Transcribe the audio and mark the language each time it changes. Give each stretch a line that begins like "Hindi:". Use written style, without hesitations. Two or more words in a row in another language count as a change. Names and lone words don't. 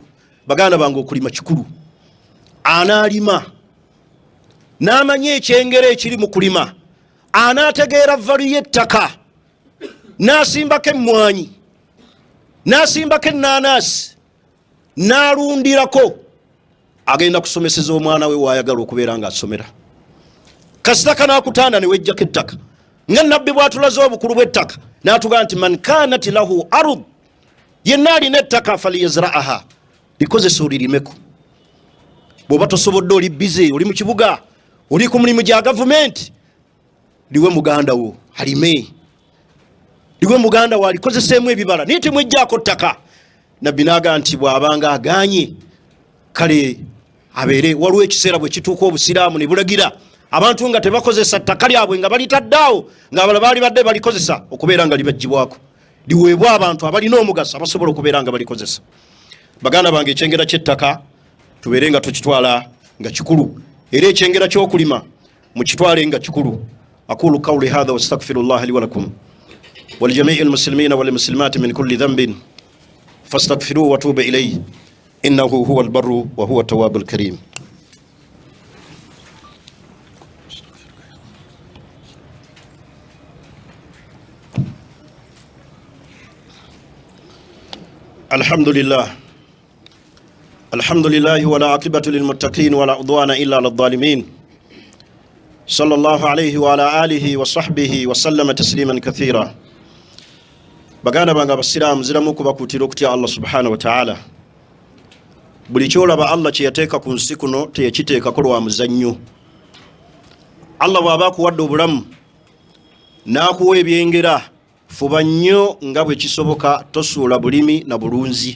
Ganda: Baganda bange, okulima kikulu. Anaalima n'amanya ekyengera ekiri mu kulima, anaategeera valu y'ettaka, n'asimbako emmwanyi, n'asimbako ennaanaasi, n'alundirako agenda kusomeseza omwana we wayagala okubeera nga asomera. Kasita kanakutanda ne wejjako ettaka nga nabbi bwatulaze obukulu bw'ettaka n'atugaa nti
Arabic: من كانت له أرض,
Ganda: yenna alina ettaka faliyazra'aha, likozesa olirimeko. Bw'oba tosobodde oli bize, oli mu kibuga, oli ku mulimu gya gavumenti, liwe muganda wo alime, liwe muganda wo alikozeseemu ebibala, naye temwejjaako ttaka. Nabbi n'agaa nti bw'abanga aganye kale abeere waliwo ekiseera bwe kituuka obusiraamu ne bulagira abantu nga tebakozesa ttaka lyabwe nga balitaddeawo ng'abalala baali badde balikozesa okubeera nga libagibwako, liweebwa abantu abalina omugaso abasobola okubeera nga balikozesa. Baganda bange, ekyengera ky'ettaka tubeere nga tukitwala nga kikulu, era ekyengera ky'okulima mukitwale nga kikulu.
Arabic: أقول قولي هذا وأستغفر الله لي ولكم ولجميع المسلمين والمسلمات من كل ذنب فاستغفروه وتوبوا إليه إنه هو البر وهو التواب الكريم. الحمد لله والعاقبة للمتقين ولا عدوان إلا للظالمين. صلى الله عليه وعلى آله وصحبه وسلم تسليما كثيرا.
Ganda: Baganda bange abasiraamu, ziramu kubakutira okutya Allah
Arabic: سبحانه وتعالى.
Ganda: Buli kyolaba Allah kye yateeka ku nsi kuno teyakiteekako lwa muzannyo. Allah bw'aba akuwadde obulamu n'akuwa ebyengera, fuba nnyo nga bwe kisoboka tosuula bulimi na bulunzi.